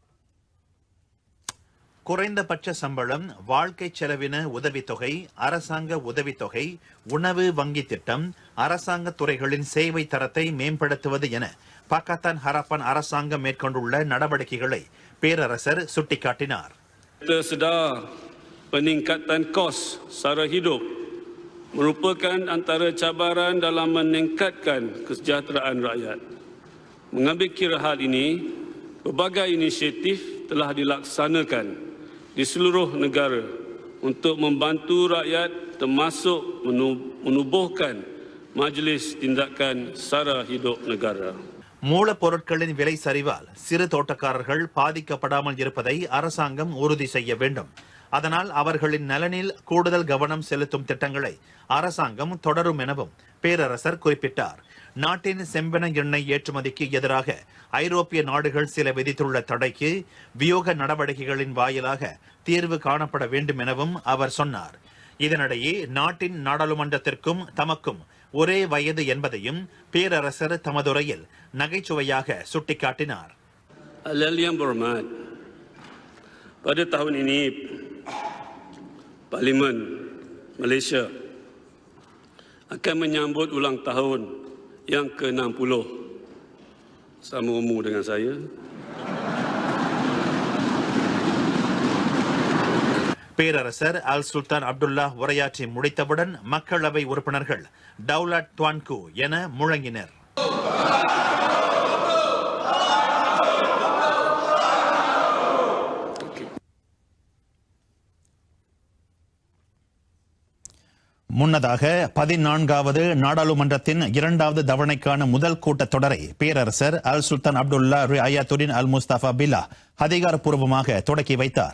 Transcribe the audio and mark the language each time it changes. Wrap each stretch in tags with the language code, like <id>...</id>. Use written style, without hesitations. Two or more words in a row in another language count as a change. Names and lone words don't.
<ta>குறைந்தபட்ச சம்பளம், வாழ்க்கை செலவின உதவித்தொகை, அரசாங்க உதவித்தொகை, உணவு வங்கி திட்டம், அரசாங்க துறைகளின் சேவை தரத்தை மேம்படுத்துவது என பாகிஸ்தான் ஹரப்பான் அரசாங்கம் மேற்கொண்டுள்ள நடவடிக்கைகளை பேரரசர் சுட்டிக்காட்டினார்.</ta> <ms>Peningkatan kos sara hidup merupakan antara cabaran dalam meningkatkan kesejahteraan rakyat. Mengambil kira hal ini, pelbagai inisiatif telah dilaksanakan di seluruh negara untuk membantu rakyat termasuk menubuhkan Majlis Tindakan Sara Hidup Negara.</ms> <ta>மூலப்பொருட்களின் விலை சரிவால் சிறு தோட்டக்காரர்கள் பாதிக்கப்படாமல் இருப்பதை அரசாங்கம் உறுதி செய்ய வேண்டும். அதனால் அவர்களின் நலனில் கூடுதல் கவனம் செலுத்தும் திட்டங்களை அரசாங்கம் தொடரும் எனவும் பேரரசர் குறிப்பிட்டார். நாட்டின் செம்பென எண்ணெய் ஏற்றுமதிக்கு எதிராக ஐரோப்பிய நாடுகள் சில விதித்துள்ள தடைக்கு வியூக நடவடிக்கைகளின் வாயிலாக தீர்வு காணப்பட வேண்டும் எனவும் அவர் சொன்னார். இதனிடையே நாட்டின் நாடாளுமன்றத்திற்கும் தமக்கும் ஒரே வயது என்பதையும் பேரரசர் தமதுரையில் நகைச்சுவையாக சுட்டிக்காட்டினார்.</ta> <ms>Pada tahun ini, Parlimen Malaysia akan menyambut ulang tahun yang ke-60. Sama umur dengan saya.</ms> <ta>பேரரசர் அல் சுல்தான் அப்துல்லா உரையாற்றி முடித்தவுடன் மக்களவை உறுப்பினர்கள்</ta> <ms>Daulat Tuanku</ms> <ta>என முழங்கினர். முன்னதாக 14வது நாடாளுமன்றத்தின் 2வது தவணைக்கான முதல் கூட்டத்தொடரை பேரரசர் அல் சுல்தான் அப்துல்லா ரியாயத்துடின் அல் முஸ்தபா பில்லாஹ் அதிகாரப்பூர்வமாக தொடக்கி வைத்தார்.</ta>